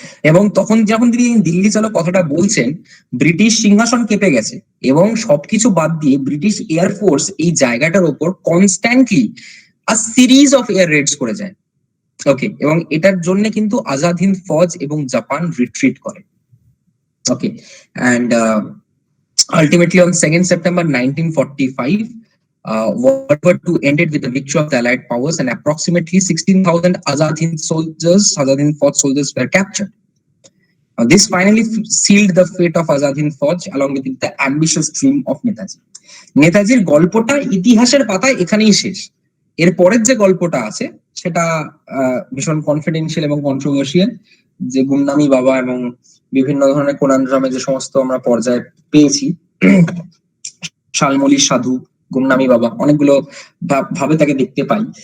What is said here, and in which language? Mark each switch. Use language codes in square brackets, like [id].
[bn] এবং তখন যখন তিনি দিল্লি চলো কথাটা বলছেন, ব্রিটিশ সিংহাসন কেঁপে গেছে এবং সবকিছু বাদ দিয়ে ব্রিটিশ এয়ারফোর্স এই জায়গাটার উপর constantly series of air raids করে যায়। ওকে, এবং এটার জন্য কিন্তু আজাদ হিন্দ ফৌজ এবং জাপান রিট্রিট করে। [en] Okay, and ultimately on 2nd September 1945, World War II ended with the victory of the Allied powers, and approximately 16,000 Azad Hind Fauj soldiers were captured. This finally sealed the fate of Azad Hind Fauj along with the ambitious dream of Netaji. [bn] নেতাজির গল্পটা ইতিহাসের পাতায় এখানেই শেষ। এর পরের যে গল্পটা আছে সেটা ভীষণ কনফিডেন্সিয়াল এবং কন্ট্রোভার্সিয়াল, যে গুমনামি বাবা এবং বিভিন্ন ধরনের কোনানড্রামে যে সমস্ত আমরা পর্যায়ে পেয়েছি, শালমলি সাধু, গুমনামি বাবা, অনেকগুলো ভাবে তাকে দেখতে পাই।